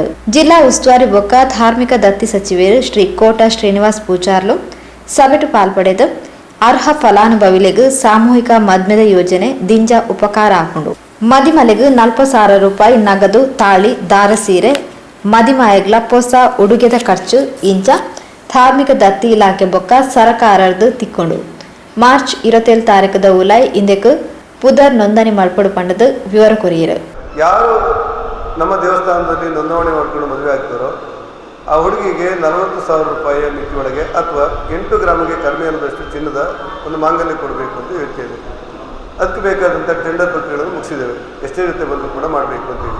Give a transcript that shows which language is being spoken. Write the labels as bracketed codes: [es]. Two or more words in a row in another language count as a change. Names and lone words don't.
[tcy] ಜಿಲ್ಲಾ ಉಸ್ತುವಾರಿ ಬೊಕ್ಕ ಧಾರ್ಮಿಕ ದತ್ತಿ ಸಚಿವರು ಶ್ರೀ ಕೋಟಾ ಶ್ರೀನಿವಾಸ್ ಪೂಜಾರ್ಲು ಸಭೆಟು ಪಾಲ್ಪಡೆದು ಅರ್ಹ ಫಲಾನುಭವಿಲೆಗೂ ಸಾಮೂಹಿಕ ಮದ್ಮೆದ ಯೋಜನೆ ದಿಂಜ ಉಪಕಾರ ಹಾಕೊಂಡು ಮದಿಮಲೆಗೂ 40,000 ರೂಪಾಯಿ ನಗದು ತಾಳಿ ದಾರ ಸೀರೆ ಮದಿಮಾಯಗ್ಲ ಹೊಸ ಉಡುಗೆದ ಖರ್ಚು ಇಂಚ ಧಾರ್ಮಿಕ ದತ್ತಿ ಇಲಾಖೆ ಬೊಕ್ಕ ಸರಕಾರದ್ದು ತಿಕ್ಕೊಂಡು ಮಾರ್ಚ್ 27 ತಾರೀಕದ ಉಲಾಯ್ ಇಂದಕ್ಕೆ ಪುದರ್ ನೋಂದಣಿ ಮಾಡ್ಕೊಡು ಪಂಡದ ವಿವರ ಕೊರಿಯರು. [kn] ಯಾರು ನಮ್ಮ ದೇವಸ್ಥಾನದಲ್ಲಿ ನೋಂದಣಿ ಮಾಡ್ಕೊಂಡು ಮದುವೆ ಆಗ್ತಾರೋ ಆ ಹುಡುಗಿಗೆ 40,000 ರೂಪಾಯಿಯ ಮಿತಿಯೊಳಗೆ ಅಥವಾ 8 ಗ್ರಾಮಿಗೆ ಕಡಿಮೆ ಅನ್ನೋದಷ್ಟು ಚಿನ್ನದ ಒಂದು ಮಾಂಗಲ್ಯ ಕೊಡಬೇಕು ಅಂತ ಹೇಳ್ತೇವೆ. ಅದಕ್ಕೆ ಬೇಕಾದಂಥ ಟೆಂಡರ್ ಪ್ರಕ್ರಿಯೆಗಳನ್ನು ಮುಗಿಸಿದ್ದೇವೆ. ಎಷ್ಟೇ ರೀತಿ ಬಂದರೂ ಕೂಡ ಮಾಡಬೇಕು ಅಂತೇಳಿ.